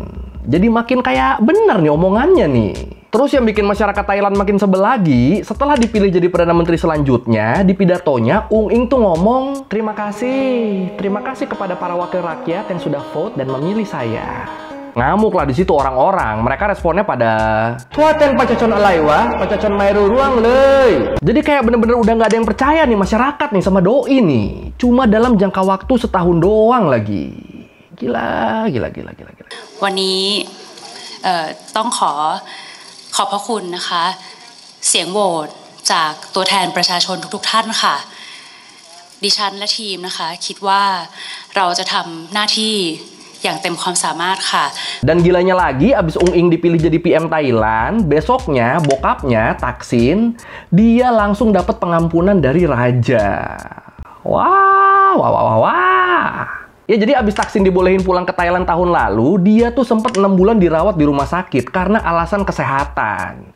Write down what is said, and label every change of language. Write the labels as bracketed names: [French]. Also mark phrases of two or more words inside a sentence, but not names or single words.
[Indonesian] Jadi makin kayak bener nih omongannya nih. Terus yang bikin masyarakat Thailand makin sebel lagi, setelah dipilih jadi Perdana Menteri selanjutnya, di pidatonya Ung Ing tuh ngomong, terima kasih kepada para wakil rakyat yang sudah vote dan memilih saya. Ngamuk lah di situ orang-orang. Mereka responnya pada [Thai] ตัวแทน ประชาชน อะไรวะ, ประชาชน ไม่รู้ เรื่อง เลย. [Indonesian] Jadi kayak bener-bener udah nggak ada yang percaya nih masyarakat nih sama doi nih. Cuma dalam jangka waktu setahun doang lagi. Gila. [Thai] วันนี้ต้องขอบพระคุณนะคะเสียงโหวตจากตัวแทนประชาชนทุกๆท่านค่ะดิฉันและทีมนะคะคิดว่าเราจะทำหน้าที่อย่างเต็มความสามารถค่ะ [Indonesian] Dan gilanya lagi, abis Ung Ing dipilih jadi PM Thailand, besoknya bokapnya Thaksin dia langsung dapat pengampunan dari raja. Wah. Ya jadi abis Thaksin dibolehin pulang ke Thailand tahun lalu, dia tuh sempat 6 bulan dirawat di rumah sakit karena alasan kesehatan.